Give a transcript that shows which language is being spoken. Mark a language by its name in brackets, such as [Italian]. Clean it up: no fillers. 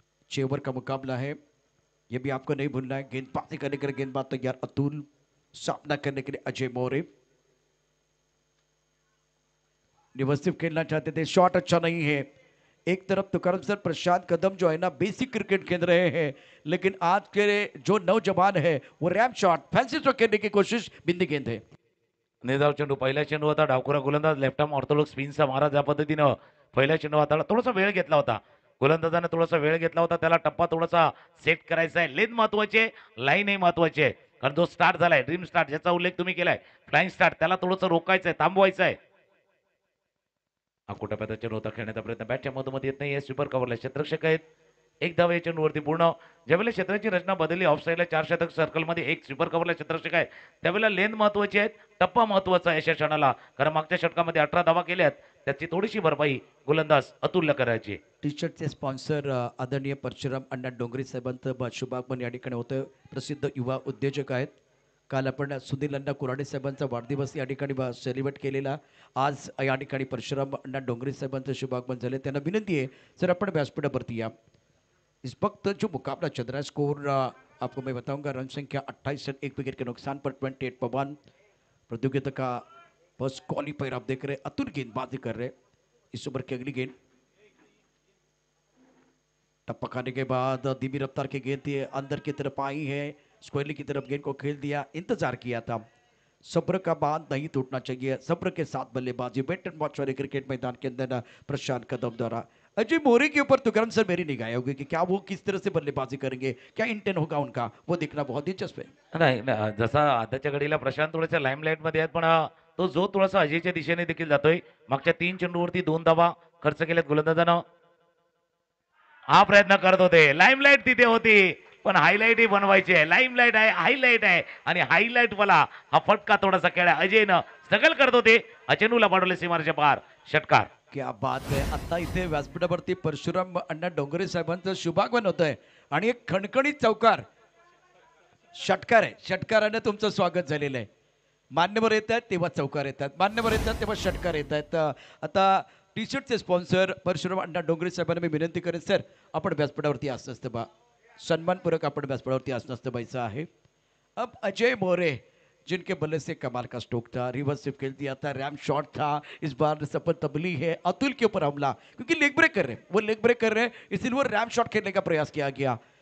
[Hindi] 6 over का मुकाबला है, ये भी आपको नहीं भूलना है। गेंदबाजी करने के लिए गेंदबाज तैयार अतुल, सामना करने के लिए अजय मोरे। निवसिव खेलना चाहते थे, शॉट अच्छा नहीं है। एक तरफ तुकाराम सर प्रशांत कदम जो है ना बेसिक क्रिकेट खेल रहे हैं, लेकिन आज के जो नौजवान है वो रैम शॉट फैंसी शॉट खेलने की कोशिश, बिंदी गेंद है। [Marathi] निर्धाव चेंडू पहिला चेंडू होता डावखुरा गोलंदाज लेफ्ट आर्म ऑर्थोडॉक्स स्पिनचा महाराज या पद्धतीनं पहिला चेंडू हाताळला. थोडासा वेळ घेतला होता गोलंदाजाने, थोडासा वेळ घेतला होता. त्याला टप्पा थोडासा सेट करायचा आहे. लेन महत्वाची आहे, लाईनही महत्वाची आहे. कारण जो स्टार्ट झालाय ड्रीम स्टार्ट ज्याचा उल्लेख तुम्ही केलाय फ्लाइंग स्टार्ट, त्याला थोडंसं रोखायचं आहे, थांबवायचं आहे. अकोटा पॅचा चेंडू होता, खेळण्याचा प्रयत्न बॅटच्या मधोमध येत नाही. स्वीपर कव्हरला क्षेत्ररक्षक आहेत. एक धाव या चेंडूवरती पूर्ण. ज्यावेळेला क्षेत्राची रचना बदलली, ऑफ साईडला 4 षटक सर्कलमध्ये एक स्वीपर कव्हरला क्षेत्ररक्षक आहे, त्यावेळेला लेंथ महत्वाची आहे, टप्पा महत्वाचा आहे अशा क्षणाला. कारण मागच्या षटकामध्ये 18 धावा केल्यात, त्याची थोडीशी भरपाई गोलंदाज अतुलला करायची. टी शर्टचे स्पॉन्सर आदरणीय परशुराम अण्णा डोंगरे साहेबांचं शुभागमन या ठिकाणी होतं. प्रसिद्ध युवा उद्योजक आहेत. काल आपण सुनील अण्णा कुराडे साहेबांचा वाढदिवस या ठिकाणी सेलिब्रेट केलेला. आज या ठिकाणी परशुराम अण्णा डोंगरे साहेबांचं शुभागमन झाले. त्यांना विनंती है सर आपण व्यासपीठावरती या। [Hindi] इस वक्त जो मुकाबला चल रहा है, स्कोर आपको मैं बताऊंगा। रन संख्या 28 रन 1 विकेट के नुकसान पर 28 पर 1। प्रतियोगिता का फर्स्ट क्वालिफायर आप देख रहे हैं, अतुल गेंदबाजी कर रहे हैं। इस ओवर की अगली गेंद टप्पा खाने के बाद धीमी रफ्तार की गेंद थी, अंदर की तरफ आई है, स्क्वायरली की तरफ गेंद को खेल दिया, इंतजार किया था। सब्र का बांध नहीं टूटना चाहिए, सब्र के साथ बल्लेबाजी। वेट एंड वॉच वाले क्रिकेट मैदान के अंदर प्रशांत कदम द्वारा अजय मोरे के ऊपर तुरंत सर मेरी निगाह होगी कि क्या वो किस तरह से बल्लेबाजी करेंगे, क्या इंटेंट होगा उनका, वो देखना बहुत दिलचस्प है। [Marathi] नाही जसा आताच्या घडीला प्रशांत थोडेसे लाईमलाईट मध्ये आहेत पण तो जो थोडासा अजयच्या दिशेने देखील जातोय. मागच्या 3 चेंडूवरती 2 धावा खर्च केल्यात गोलंदाजानं. हा प्रयत्न करत होते, लाईमलाईट तिथे होती पण हायलाईट ही बनवायची आहे. लाईमलाईट आहे, हायलाईट आहे आणि हायलाईट वाला हा फटका थोडासा खेळा अजयनं स्ट्रगल करत होते. चेंडूला पाडवले सीमारेच्या पार षटकार. [Hindi] क्या बात [Marathi] आहे. आता इथे व्यासपीठावरती परशुराम अण्णा डोंगरे साहेबांचं शुभागमन होत आहे आणि एक खणखणीत चौकार षटकार आहे. षटकाराने तुमचं स्वागत झालेलं आहे. मान्यवर येत आहेत तेव्हा चौकार येतात, मान्यवर येतात तेव्हा षटकार येत आहेत. आता टी शर्टचे स्पॉन्सर परशुराम अण्णा डोंगरे साहेबांना मी विनंती करेन, सर आपण व्यासपीठावरती असं असतं बा, सन्मानपूर्वक आपण व्यासपीठावरती असं असतं बाईचं आहे. [Hindi] अब अजय मोरे जिनके बल्ले से कमाल का स्ट्रोक था, रिवर्स स्विप खेल दिया था, रैम शॉट था, इस बार सफल तबली है अतुल के ऊपर हमला, क्योंकि लेग ब्रेक कर रहे हैं, वो लेग ब्रेक कर रहे हैं, इसलिए वो रैम शॉट खेलने का प्रयास किया गया।